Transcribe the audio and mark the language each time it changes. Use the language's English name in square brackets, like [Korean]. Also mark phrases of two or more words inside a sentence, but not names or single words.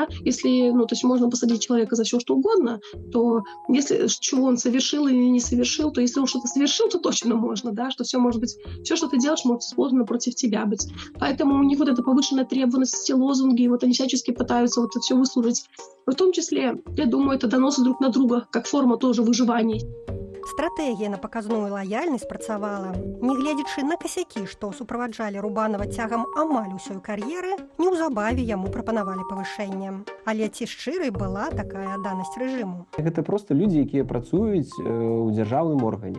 [Russian] Если, то есть можно посадить человека за все что угодно, то если чего он совершил или не совершил, то если он что-то совершил, то точно можно, да, что все может быть, все, что ты делаешь, может использовано против тебя быть. Поэтому у них вот эта повышенная требовательность, лозунги, вот они всячески пытаются вот это все выслужить. В том числе, я думаю, это доносы друг на друга, как форма тоже выживания. [Belarusian] Стратэгія на паказную лаяльнасць працавала. Нягледзячы на касякі, што суправаджалі Рубанова цягам амаль усёй кар'еры, неўзабаве яму прапанавалі павышэнне. Але ці шчырай была такая адданасць рэжыму? Гэта проста людзі, якія працуюць у дзяржаўным органе.